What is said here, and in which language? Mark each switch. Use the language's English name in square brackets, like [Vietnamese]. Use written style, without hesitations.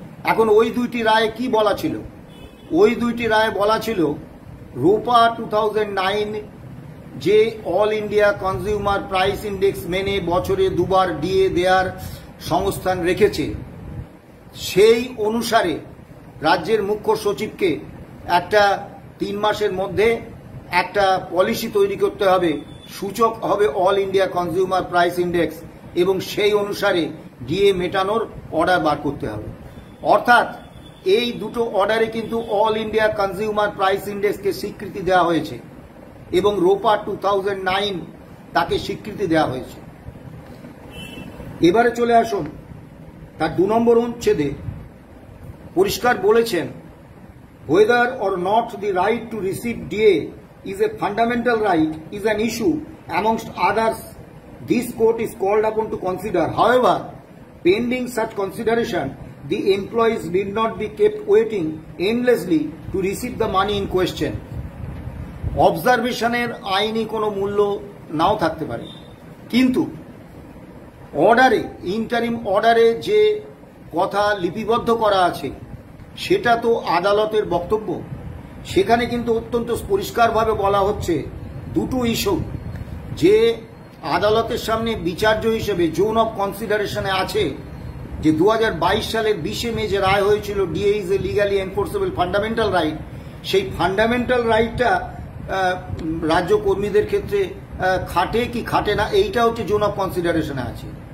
[Bangla] এখন ওই দুইটি রায়ে কি বলা ছিল? ওই দুইটি রায়ে বলা ছিল রোপা 2009 যে all India consumer price index মেনে বছরে দুবার ডিএ দেওয়ার সংস্থান রেখেছে, সেই অনুসারে রাজ্যের মুখ্য সচিবকে একটা 3 মাসের মধ্যে একটা পলিসি তৈরি করতে হবে, সূচক হবে all India consumer price index, এবং সেই অনুসারে ডিএ মেটানোর অর্ডার বার করতে হবে। অর্থাৎ এই দুটো অর্ডারে কিন্তু অল ইন্ডিয়া কনজিউমার প্রাইস ইন্ডেক্সকে স্বীকৃতি দেওয়া হয়েছে এবং রোপা 2009 তাকে স্বীকৃতি দেওয়া হয়েছে। এবারে চলে আসুন, তার 2 নম্বর অনুচ্ছেদে পরিষ্কার বলেছেন, [English] whether or not the right to receive DA is a fundamental right is an issue amongst others this court is called upon to consider. However, pending such consideration, the employees need not be kept waiting endlessly to receive the money in question. [Bangla] অবজারভেশনের আইনি কোনো মূল্য নাও থাকতে পারে, কিন্তু অর্ডারে, interim অর্ডারে যে কথা লিপিবদ্ধ করা আছে সেটা তো আদালতের বক্তব্য। সেখানে কিন্তু অত্যন্ত পরিষ্কারভাবে বলা হচ্ছে দুটো ইস্যু যে আদালতের সামনে বিচার্য হিসেবে জোন অফ কনসিডারেশনে আছে, যে 2022 সালের 20শে মে যে রায় হয়েছিল [English] DA is a legally enforceable fundamental right, [Bangla] সেই ফান্ডামেন্টাল রাইটটা রাজ্য কর্মীদের ক্ষেত্রে খাটে কি খাটে না, এইটা হচ্ছে জোন অফ কনসিডারেশনে আছে।